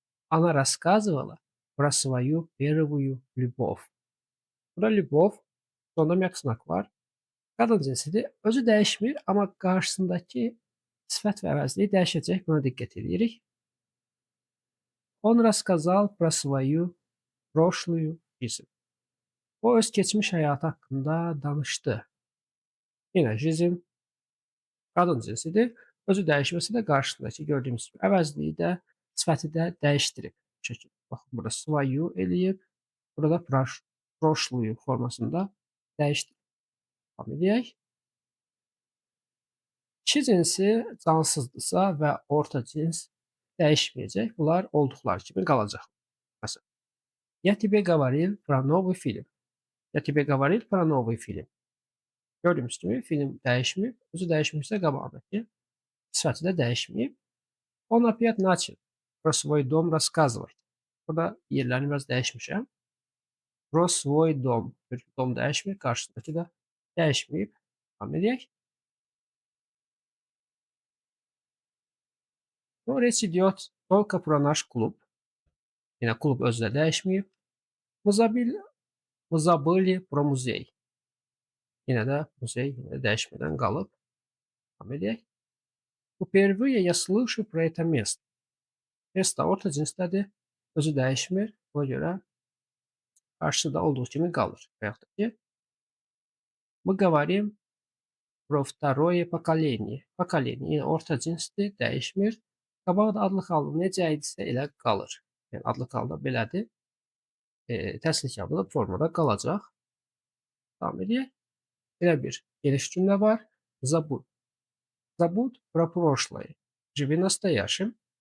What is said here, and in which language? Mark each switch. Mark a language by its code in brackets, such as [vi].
[ru] Она рассказывала про свою первую любовь. [az] Burada любовь, sonda məqsnak var. Qadın cinsidir. Özü dəyişmir, amma qarşısındakı sifət və əvəzliyi dəyişəcək. Buna diqqət edirik. [ru] Он рассказал про свою прошлую жизнь. [az] O öz keçmiş həyatı haqqında danışdı. Yenə жизнь qadın cinsidir. Özü dəyişməsə də qarşısındakı gördüyümüz kimi əvəzliyi də, sifəti də dəyişdirib. Bu şəkildə. Baxın, burada свою eləyib, burada прошлую formasında dəyişdirib. Davam edək. Kişi cinsi cansızdırsa və orta cins dəyişməyəcək. Bunlar olduqları kimi qalacaq. [ru] Məsələn, я тебе говорил про новый фильм. Я тебе говорил про новый фильм. [az] Gördüyümüz kimi film dəyişməyib, özü dəyişmişsə qabağındakı sifəti də dəyişməyib. [ru] Он опять начал про свой дом рассказывать. [az] Burada yerlərini biraz dəyişmişəm. [ru] Про свой дом. [az] Dom dəyişmir, qarşısındakı da dəyişməyib. Davam edək. [ru] Но речь идет только про наш клуб. [az] Yenə klub özü də dəyişməyib. [ru] Мы забыли про музей. [az] Yenə də muzey yenə də dəyişmədən qalıb. Davam edək. [ru] Впервые я слышу про это место. [az] Mesто orta cinsdədir. Özü dəyişmir. Ona görə qarşıda olduğu kimi qalır. Və yaxud da ki, [ru] мы говорим про второе поколение. [az] Поколение yenə orta cinsdir, dəyişmir. Qabaqda adlı halda necə idisə elə qalır. Yəni adlı halda belədir. Təslik yapılıb formada qalacaq. Davam edək. Belə bir geniş cümlə var. [ru] Забудь. Забудь про прошлое. Живи настоящим.